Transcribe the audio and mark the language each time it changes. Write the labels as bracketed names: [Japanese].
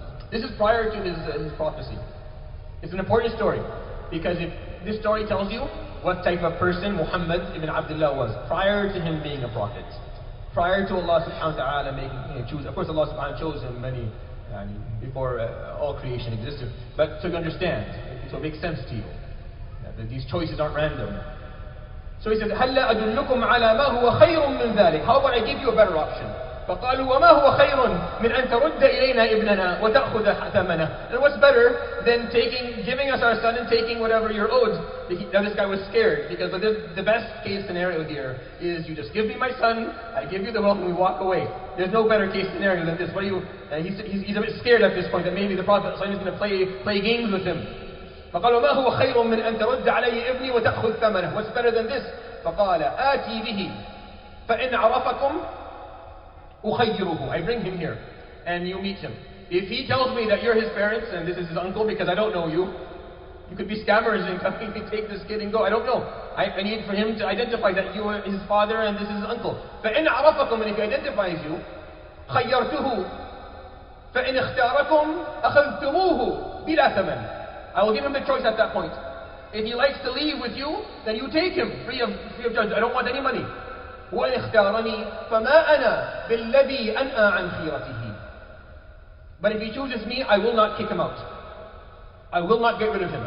[English] This is prior to his prophecy. It's an important story, because if this story tells you what type of person Muhammad ibn Abdullah was prior to him being a prophet, prior to Allah subhanahu wa ta'ala making him choose. Of course Allah subhanahu wa ta'ala chose him before all creation existed, but to understand, so it makes sense to you that these choices aren't random. So he said, [Arabic] هَلَّا أَدُلُّكُمْ عَلَى مَا هُوَ خَيْرٌ مِّن ذَلِكَ. [English] How about I give you a better option? [Arabic] فقالوا وما هو خير من أن ترد إلينا ابننا وتأخذ ثمنه. [English] And what's better than giving us our son and taking whatever you're owed? Now this guy was scared, because the best case scenario here is you just give me my son, I give you the wealth, and we walk away. There's no better case scenario than this. What do you? He's a bit scared at this point that maybe the Prophet is going to play games with him. [Arabic] فقال وما هو خير من أن ترد علي ابني وتأخذ ثمنه. [English] What's better than this? [Arabic] فقال آتي به فإن عرفكم [English] I bring him here and you meet him. If he tells me that you're his parents and this is his uncle, because I don't know you could be scammers and come and take this kid and go. I don't know. I need for him to identify that you are his father and this is his uncle. [Arabic] فإن عرفكم, [English] and if he identifies you, [Arabic] خيرته فإن اختاركم أخذتموه بلا ثمن. [English] I will give him the choice at that point. If he likes to leave with you, then you take him free of charge. I don't want any money. [Arabic] وَإِنْ اخْتَارَنِي فَمَا أَنَا بِالَّذِي أَنْأَى عَنْ خِيرَتِهِ. [English] But if he chooses me, I will not kick him out. I will not get rid of him.